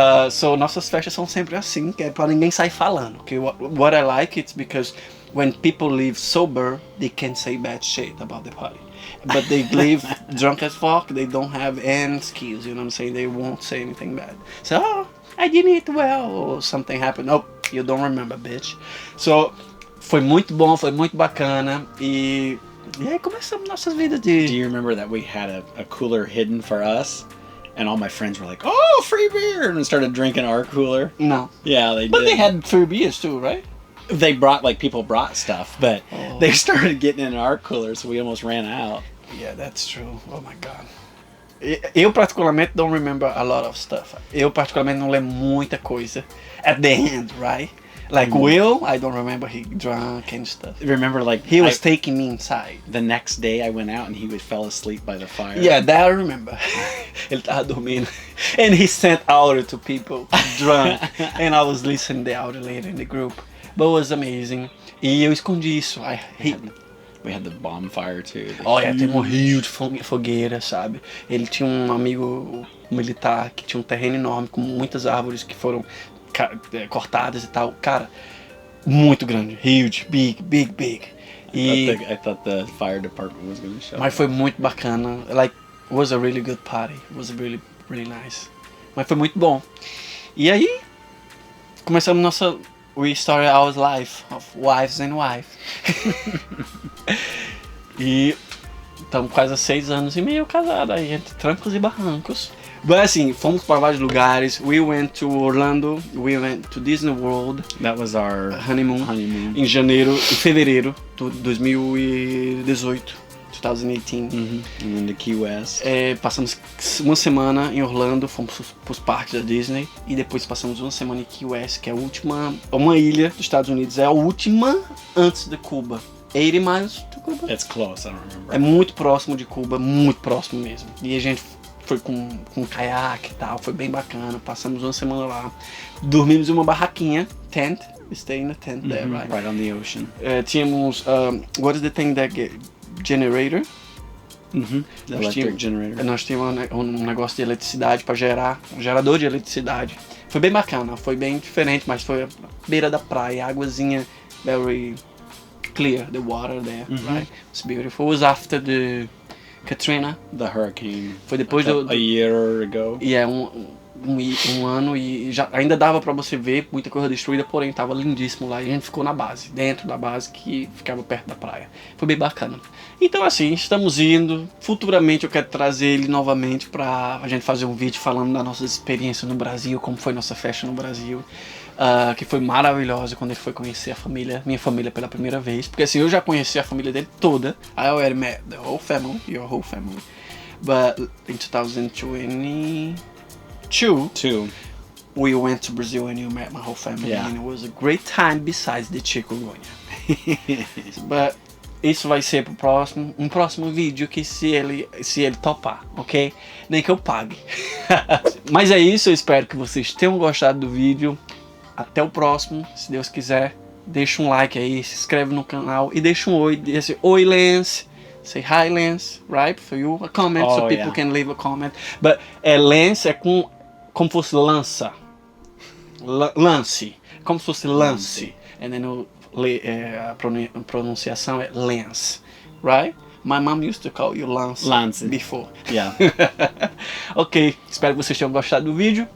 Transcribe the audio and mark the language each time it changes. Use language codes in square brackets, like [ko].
[pt] So nossas festas são sempre assim, que é pra ninguém sair falando. [en] Que what I like it's because when people leave sober, they can say bad shit about the party. But they leave drunk as fuck, they don't have any skills, you know what I'm saying? They won't say anything bad. So, oh, I didn't eat well, or something happened. Oh, you don't remember, bitch. [pt] So, foi muito bom, foi muito bacana. E aí começamos nossas vidas de... [en] Do you remember that we had a cooler hidden for us? And all my friends were like, oh, free beer! And started drinking our cooler. No. Yeah, they did. But they had free beers too, right? They brought, like, people brought stuff, but they started getting in our cooler, so we almost ran out. Yeah, that's true. Oh my God. [pt] Eu particularmente [en] don't remember a lot of stuff. [pt] Eu particularmente não lembro muita coisa. [en] At the end, right? Like Will, I don't remember he drunk and stuff. Remember, like, he was taking me inside. The next day I went out and he fell asleep by the fire. Yeah, that I remember. [pt] Ele tava dormindo. [en] And he sent audio to people drunk. And I was listening to the audio later in the group. But it was amazing. [pt] E eu escondi isso. [en] We had the bonfire too. [pt] Tem um rio de fogueira, sabe? Ele tinha um amigo militar que tinha um terreno enorme com muitas árvores que foram cortadas e tal. Cara, muito grande. [en] Huge, big. I thought the fire department was going to show. [pt] Mas foi muito bacana. [en] Like, it was a really good party. It was really, really nice. [pt] Mas foi muito bom. E aí, começamos nossa... [en] We started our life of wives and wife. [pt] E estamos quase há 6 anos e meio casados aí, entre trancos e barrancos. Mas assim, fomos para vários lugares. [en] We went to Orlando, we went to Disney World. That was our [pt] honeymoon. Em fevereiro de 2018. 2018. [en] And then the Key West. [pt] Passamos uma semana em Orlando, fomos para os parques da Disney e depois passamos uma semana em Key West, que é a última, uma ilha dos Estados Unidos, é a última antes de Cuba. [en] 80 miles to Cuba? It's close, I don't remember. [pt] É muito próximo de Cuba, muito próximo mesmo. E a gente foi com caiaque e tal, foi bem bacana, passamos uma semana lá. Dormimos em uma barraquinha, [en] tent, we stay in a tent there, right? Right on the ocean. Tínhamos, what is the thing that generator. Electric generator. [pt] Nós tínhamos um negócio de eletricidade para gerar, um gerador de eletricidade. Foi bem bacana, foi bem diferente, mas foi à beira da praia, águazinha [en] very clear, the water there, right? It's beautiful. It was after the Katrina. The hurricane. [pt] Foi depois [en] a year ago. [pt] Yeah, um ano e já ainda dava pra você ver muita coisa destruída, porém tava lindíssimo lá e a gente ficou na base, dentro da base que ficava perto da praia. Foi bem bacana. Então assim, estamos indo. Futuramente eu quero trazer ele novamente pra a gente fazer um vídeo falando das nossas experiências no Brasil, como foi nossa festa no Brasil. Que foi maravilhosa quando ele foi conhecer a família, minha família pela primeira vez. Porque assim, eu já conheci a família dele toda. [en] I already met the whole family, your whole family. But in 2022, we went to Brazil and you met my whole family, and it was a great time besides the chikungunya. [pt] But isso vai ser um próximo vídeo que se ele topar, ok? Nem que eu pague. Mas é isso, eu espero que vocês tenham gostado do vídeo. Até o próximo, se Deus quiser. Deixa um like aí, se inscreve no canal e deixa um oi, diz oi Lance. [en] Say hi Lance, right? For you, a comment, so people can leave a comment. [pt] But Lance é como fosse lança. Lance. Como se fosse lance. [en] And then [pt] a pronunciação é Lance. [en] Right? My mom used to call you Lance before. Yeah. [pt] Ok, espero que vocês tenham gostado do vídeo.